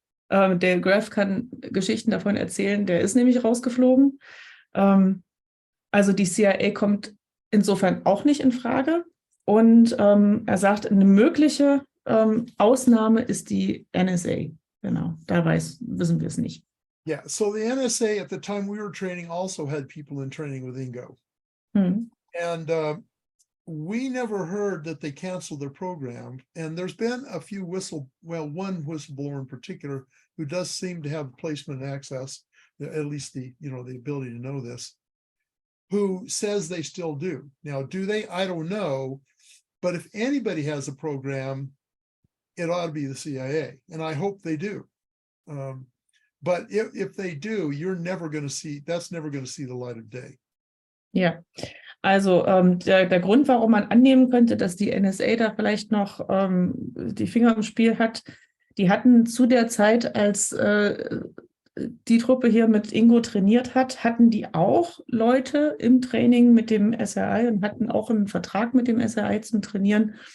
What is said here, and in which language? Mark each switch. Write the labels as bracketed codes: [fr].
[de] Der Graf kann Geschichten davon erzählen, der ist nämlich rausgeflogen. Also die CIA kommt insofern auch nicht in Frage. Und er sagt, eine mögliche Ausnahme ist die NSA. Genau, da wissen wir es nicht. [en] Yeah, so the NSA at the time we were training also had people in training with Ingo. Hm. And we never heard that they canceled their program. And there's been a few one whistleblower in particular who does seem to have placement access, at least the ability to know this, who says they still do. Now, do they? I don't know. But if anybody has a program, it ought to be the CIA. And I hope they do. But if they do, that's never going to see the light of day. [de] Ja, also der Grund, warum man annehmen könnte, dass die NSA da vielleicht noch die Finger im Spiel hat, die hatten zu der Zeit, als die Truppe hier mit Ingo trainiert hat, hatten die auch Leute im Training mit dem SRI und hatten auch einen Vertrag mit dem SRI zum Trainieren.